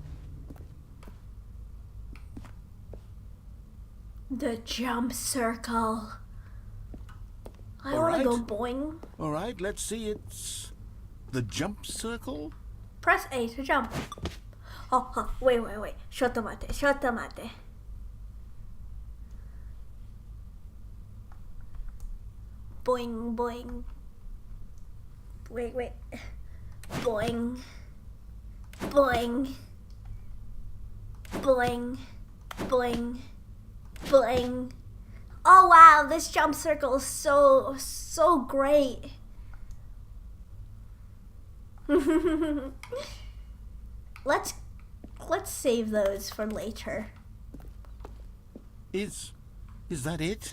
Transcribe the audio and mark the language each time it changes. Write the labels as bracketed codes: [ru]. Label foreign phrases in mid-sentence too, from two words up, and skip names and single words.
[en] The jump circle. I want to go boing. All right, let's see. It's the jump circle. Press A to jump. Oh, wait. [ja] ちょっと待って。 [en] Boing, boing. Wait. Boing. Boing. Boing. Boing. Boing. Oh wow, this jump circle is so great. Let's save those for later. Is that it?